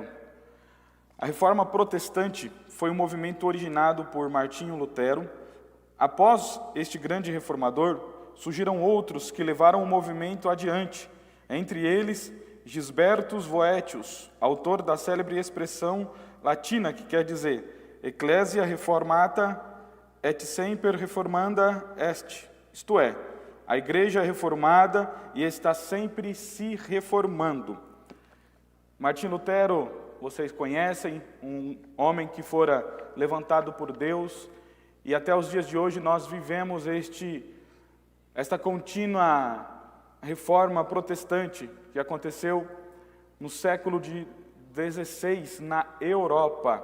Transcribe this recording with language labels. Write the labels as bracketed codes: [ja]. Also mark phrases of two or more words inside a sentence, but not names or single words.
[pt] A Reforma Protestante foi um movimento originado por Martinho Lutero. Após este grande reformador, surgiram outros que levaram o movimento adiante, entre eles Gisbertus Boetius, autor da célebre expressão latina que quer dizer [la] Ecclesia reformata et semper reformanda est, [pt] isto é, a igreja é reformada e está sempre se reformando. Martinho Lutero, vocês conhecem, um homem que fora levantado por Deus, e até os dias de hoje nós vivemos esta contínua reforma protestante que aconteceu no século de 16 na Europa.